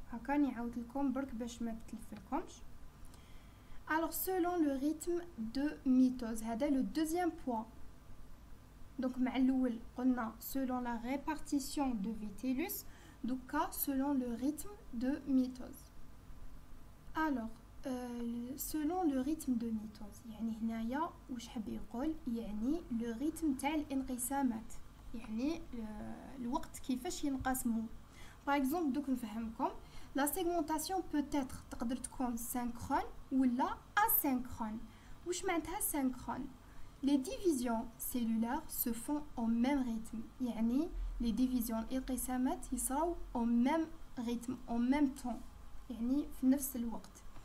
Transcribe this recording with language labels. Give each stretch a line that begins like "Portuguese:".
Arabic: هكا نعاود لكم برك باش ما تلفلكمش.
French: Alors selon le rythme de mitose,
Arabic: هذا
French: le deuxième point. donc
Arabic: مع الاول قلنا
French: selon la répartition de vitellus, donc selon le rythme de mitose. Alors selon le rythme de mitose
Arabic: يعني هنايا واش حاب يقول يعني le rythme تاع الانقسامات يعني الوقت كيفاش ينقسموا.
French: par exemple
Arabic: دوك نفهمكم
French: la segmentation peut être
Arabic: تقدر تكون
French: synchrone
Arabic: ولا
French: asynchrone.
Arabic: واش معناتها
French: synchrone؟ les divisions cellulaires se font au même rythme
Arabic: يعني
French: les divisions
Arabic: الانقسامات يصراو
French: au même rythme au même temps
Arabic: يعني في نفس الوقت.